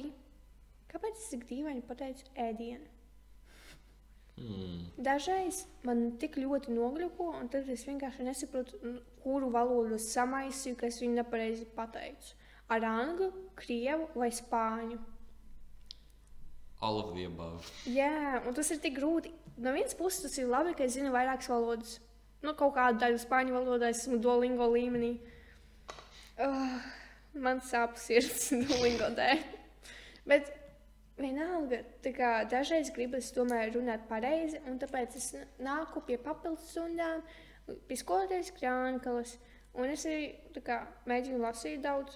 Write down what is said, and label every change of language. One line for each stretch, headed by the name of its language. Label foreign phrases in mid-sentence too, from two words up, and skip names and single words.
Latvian: Kāpēc es tik dīvaini pateicu ēdieni? Dažreiz man tik ļoti nogļuko, un tad es vienkārši nesaprotu, kuru valodu es samaisīju, ka es viņu nepareizi pateicu. Ar angļu, krievu vai spāņu.
English: All of the above.
Latvian: Jā, un tas ir tik grūti. No vienas puses tas ir labi, ka es zinu vairākas valodas. Nu, kaut kādu daļu spāņu valodā es esmu Duolingo līmenī. Man sāp sirds Duolingo dēļ. Bet vienalga, tā kā dažreiz gribas tomēr runāt pareizi, un tāpēc es nāku pie papildus stundām, pie skolotājas Krānkalas, un es arī tā kā mēģinu lasīt daudz.